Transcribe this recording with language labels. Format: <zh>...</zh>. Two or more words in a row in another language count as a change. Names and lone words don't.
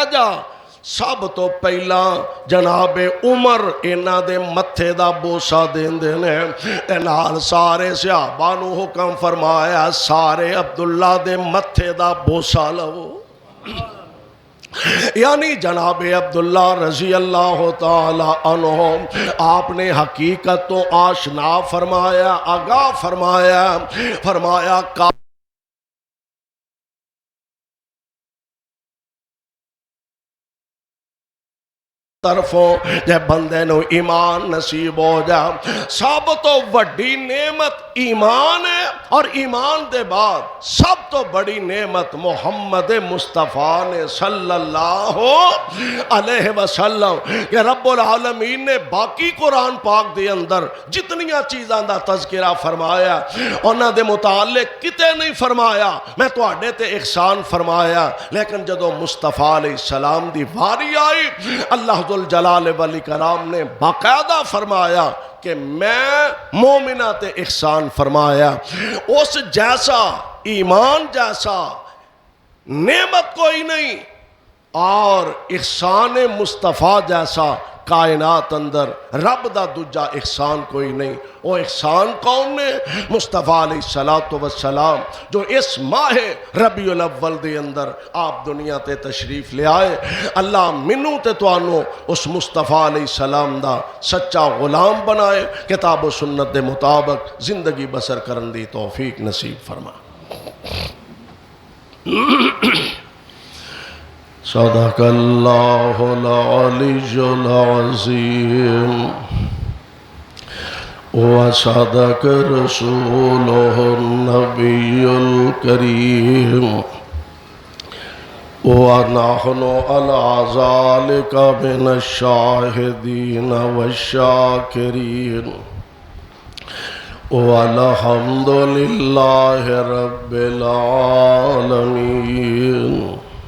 <pa>جا، سب تو پہلا جناب عمر انہاں دے متھے دا بوسا دیندے نے، تے نال سارے صحابہ نو حکم فرمایا سارے عبداللہ دے متھے دا بوسا لو۔ یعنی جناب عبداللہ</pa> <ar>رضی اللہ تعالی عنہ</ar> <pa>آپ نے حقیقت تو آشنا فرمایا، آگاہ فرمایا، فرمایا طرفوں جے بندے نو ایمان نصیب ہو جا، سب تو بڑی نعمت ایمان ہے، اور ایمان دے بعد سب تو بڑی نعمت محمد مصطفیٰ نے</pa> <ar>صلی اللہ علیہ وسلم</ar> <pa>کہ</pa> <ar>رب العالمین</ar> <pa>نے باقی قرآن پاک دے اندر جتنیاں چیزاں دا تذکرہ فرمایا انہاں دے متعلق کتے نہیں فرمایا میں تو آڈے تے احسان فرمایا، لیکن جدو مصطفیٰ</pa> <ar>علیہ السلام</ar> <pa>دی واری آئی اللہ ذوالجلال والاکرام نے باقاعدہ فرمایا کہ میں مومنہ تے احسان فرمایا۔ اس جیسا ایمان جیسا نعمت کوئی نہیں، اور احسان مصطفیٰ جیسا کائنات اندر رب دا دوجا احسان کوئی نہیں۔</pa> <ur>وہ احسان کون نے؟</ur> <pa>مصطفیٰ</pa> <ar>علیہ السلام</ar> <pa>جو اس ماہ ربیع الاول دے اندر آپ دنیا تے تشریف لے آئے۔ اللہ منوں تے توانوں اس مصطفیٰ</pa> <ar>علیہ السلام</ar> <pa>دا سچا غلام بنائے، کتاب و سنت دے مطابق زندگی بسر کرن دی توفیق نصیب فرما۔</pa> <ar>صدق اللہ العلی العظیم وصدق رسولہ النبی الکریم ونحن علی ذلک من الشاہدین والشاکرین والحمد للہ رب العالمین۔</ar>